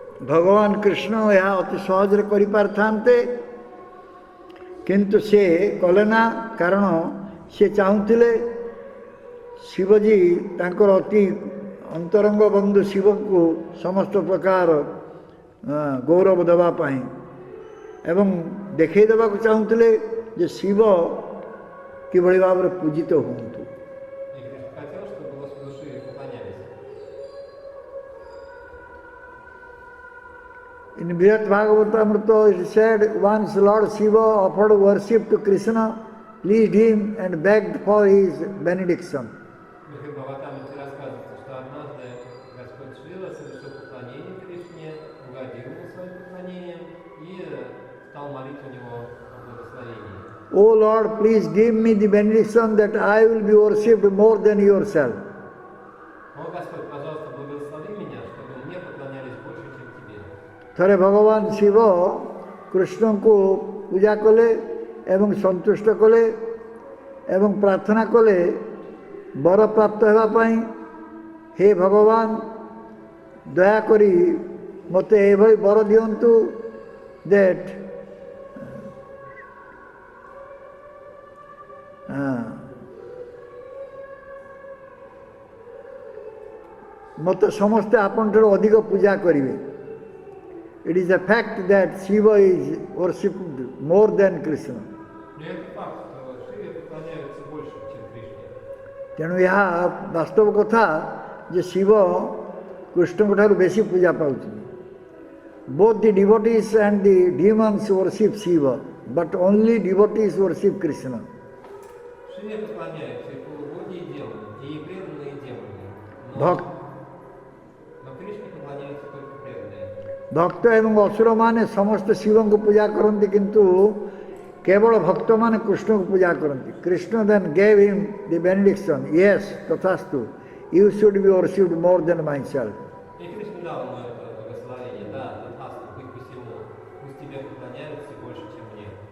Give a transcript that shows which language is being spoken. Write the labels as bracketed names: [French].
[Odia] ଭଗବାନ କୃଷ୍ଣ ଏହା ଅତି ସହଜରେ କରିପାରିଥାନ୍ତେ, କିନ୍ତୁ ସେ କଲେ ନା, କାରଣ ସେ ଚାହୁଁଥିଲେ ଶିବଜୀ ତାଙ୍କର ଅତି ଅନ୍ତରଙ୍ଗ ବନ୍ଧୁ ଶିବଙ୍କୁ ସମସ୍ତ ପ୍ରକାର ଗୌରବ ଦେବା ପାଇଁ ଏବଂ ଦେଖେଇ ଦେବାକୁ ଚାହୁଁଥିଲେ ଯେ ଶିବ କିଭଳି ଭାବରେ ପୂଜିତ ହୁଅନ୍ତୁ। [Russian] И Кришна хотел, чтобы Господу Шиве поклонялись. [English] In Bhagavad Bhagavatamrita it said, once Lord Shiva offered worship to Krishna, pleased him and begged for his benediction. [Russian] В Бхагаватамрите рассказывается, что однажды Господь Шива совершил поклонение Кришне, угодил ему своим поклонением и стал молить у него о благословении. [English] O Lord, please give me the benediction that I will be worshipped more than yourself. [Russian] О Господь, пожалуйста, благослови меня, чтобы мне поклонялись больше, чем тебе. [Odia] ଥରେ ଭଗବାନ ଶିବ କୃଷ୍ଣଙ୍କୁ ପୂଜା କଲେ ଏବଂ ସନ୍ତୁଷ୍ଟ କଲେ ଏବଂ ପ୍ରାର୍ଥନା କଲେ ବର ପ୍ରାପ୍ତ ହେବା ପାଇଁ, ହେ ଭଗବାନ ଦୟାକରି ମୋତେ ଏଭଳି ବର ଦିଅନ୍ତୁ ଦ୍ୟାଟ୍ ମୋତେ ସମସ୍ତେ ଆପଣଙ୍କଠାରୁ ଅଧିକ ପୂଜା କରିବେ. [English] It is a fact that Shiva is worshipped more than Krishna. [Russian] Но это факт, что Шиве поклоняются больше, чем Кришне. [Odia] ତେଣୁ ଏହା ବାସ୍ତବ କଥା ଯେ ଶିବ କୃଷ୍ଣଙ୍କ ଠାରୁ ବେଶୀ ପୂଜା ପାଉଛନ୍ତି. [English] Both the devotees and the demons worship Shiva, but only devotees worship Krishna. [Russian] Шиве поклоняются и полубоги, и демоны, и преданные демоны. Bhakt Но Кришне поклоняются только преданные. [Odia] ଭକ୍ତ ଏବଂ ଅସୁରମାନେ ସମସ୍ତେ ଶିବଙ୍କୁ ପୂଜା କରନ୍ତି, କିନ୍ତୁ କେବଳ ଭକ୍ତମାନେ କୃଷ୍ଣଙ୍କୁ ପୂଜା କରନ୍ତି. [English] Krishna then gave him the benediction, yes, tathastu, you should be worshipped more than myself. [Russian] И Кришна дал ему это благословение, да, Татхасту, быть посему, пусть тебе поклоняются больше, чем мне.